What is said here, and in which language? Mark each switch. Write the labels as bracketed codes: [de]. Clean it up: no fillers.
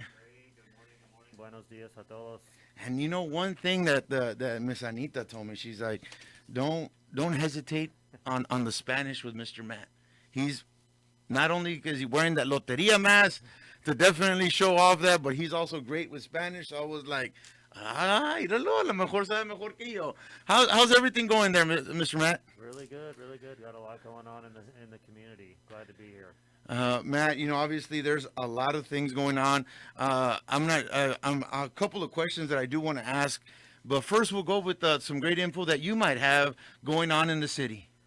[en] Great. Good morning. Good morning. [es] Buenos dias a todos. [en] And you know, one thing that that Miss Anita told me, she's like, don't hesitate on the Spanish with Mr. Matt. He's not only because he's wearing that loteria mask to definitely show off that, but he's also great with Spanish. So I was like, [es] míralo, a lo mejor sabe mejor que yo. [en] How's everything going there, Mr. Matt? Really good. Really good. Got a lot going on in the community. Glad to be here. Matt, you know, obviously there's a lot of things going on. I'm a couple of questions that I do want to ask, but first we'll go with some great info that you might have going on in the city.